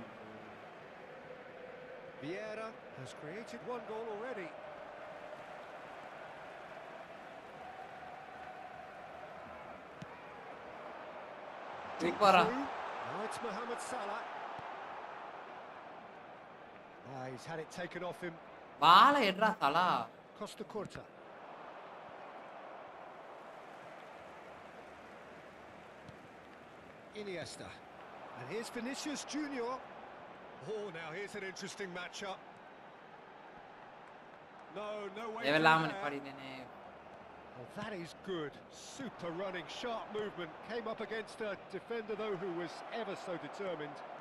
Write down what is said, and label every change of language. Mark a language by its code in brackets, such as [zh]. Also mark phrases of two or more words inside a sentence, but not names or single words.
[en] Vieira has created one goal already. [ta] சூப்பரா. [en] Now it's Mohamed Salah. He's had it taken off him. [ta] பால எட்ரா தலா. [en] Costa Curta. Iniesta. And here's Vinicius Junior. Oh, now here's an interesting matchup. No way through [ta] தேவலாம [en] there. [ta] நிப்பாடினேனே. [en] Well, that is good. Super running, sharp movement. Came up against a defender, though, who was ever so determined.